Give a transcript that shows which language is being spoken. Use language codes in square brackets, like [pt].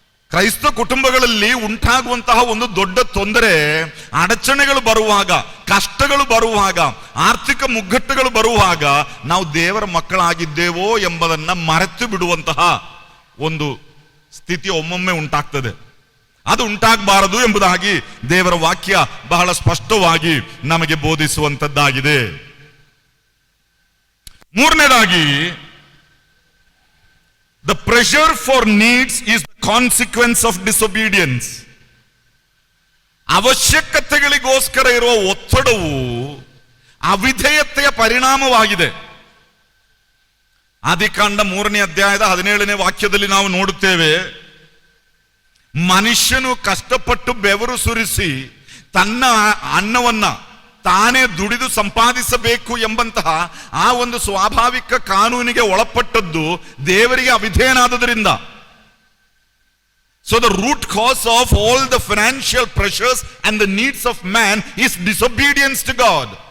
[kn] ಕ್ರೈಸ್ತ ಕುಟುಂಬಗಳಲ್ಲಿ ಉಂಟಾಗುವಂತಹ ಒಂದು ದೊಡ್ಡ ತೊಂದರೆ, ಅಡಚಣೆಗಳು ಬರುವಾಗ, ಕಷ್ಟಗಳು ಬರುವಾಗ, ಆರ್ಥಿಕ ಮುಗ್ಗಟ್ಟುಗಳು ಬರುವಾಗ ನಾವು ದೇವರ ಮಕ್ಕಳಾಗಿದ್ದೇವೋ ಎಂಬುದನ್ನ ಮರೆತು ಬಿಡುವಂತಹ ಒಂದು ಸ್ಥಿತಿ ಒಮ್ಮೊಮ್ಮೆ ಉಂಟಾಗ್ತದೆ. ಅದು ಉಂಟಾಗಬಾರದು ಎಂಬುದಾಗಿ ದೇವರ ವಾಕ್ಯ ಬಹಳ ಸ್ಪಷ್ಟವಾಗಿ ನಮಗೆ ಬೋಧಿಸುವಂತದ್ದಾಗಿದೆ. ಮೂರನೇದಾಗಿ, [en] the pressure for needs is the consequence of disobedience. [kn] ಅವಶ್ಯಕತೆಗಳಿಗೋಸ್ಕರ ಇರುವ ಒತ್ತಡವು ಅವಿಧೇಯತೆಯ ಪರಿಣಾಮವಾಗಿದೆ. ಆದಿಕಾಂಡ 3ನೇ ಅಧ್ಯಾಯದ 17ನೇ ವಾಕ್ಯದಲ್ಲಿ ನಾವು ನೋಡುತ್ತೇವೆ, ಮನುಷ್ಯನು ಕಷ್ಟಪಟ್ಟು ಬೆವರು ಸುರಿಸಿ ತನ್ನ ಅನ್ನವನ್ನ ತಾನೇ ದುಡಿದು ಸಂಪಾದಿಸಬೇಕು ಎಂಬಂತಹ ಆ ಒಂದು ಸ್ವಾಭಾವಿಕ ಕಾನೂನಿಗೆ ಒಳಪಟ್ಟದ್ದು ದೇವರಿಗೆ ಅವಿಧೇಯನಾದದರಿಂದ. [en] So the root cause of all the financial pressures and the needs of man is disobedience to God.